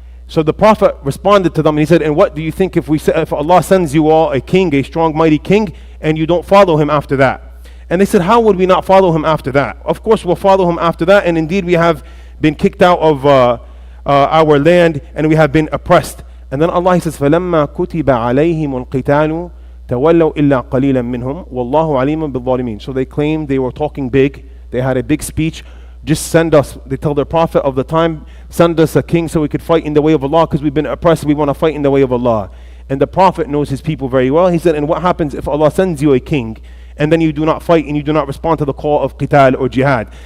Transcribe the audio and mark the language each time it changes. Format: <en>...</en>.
<en>So the Prophet responded to them and he said, and what do you think if Allah sends you all a king, a strong mighty king, and you don't follow him after that? And they said, how would we not follow him after that? Of course we'll follow him after that, and indeed we have been kicked out of our land and we have been oppressed. And then Allah, He says,</en> <ar>فَلَمَّا كُتِبَ عَلَيْهِمُ الْقِتَالُ تَوَلَّوْا إِلَّا قَلِيلًا مِّنْهُمْ وَاللَّهُ عَلِيمٌ بِالظَّالِمِينَ.</ar> <en>So they claimed they were talking big, they had a big speech. Just send us, they tell their prophet of the time, send us a king so we could fight in the way of Allah because we've been oppressed, we want to fight in the way of Allah. And the prophet knows his people very well. He said, and what happens if Allah sends you a king and then you do not fight and you do not respond to the call of qital or jihad?</en>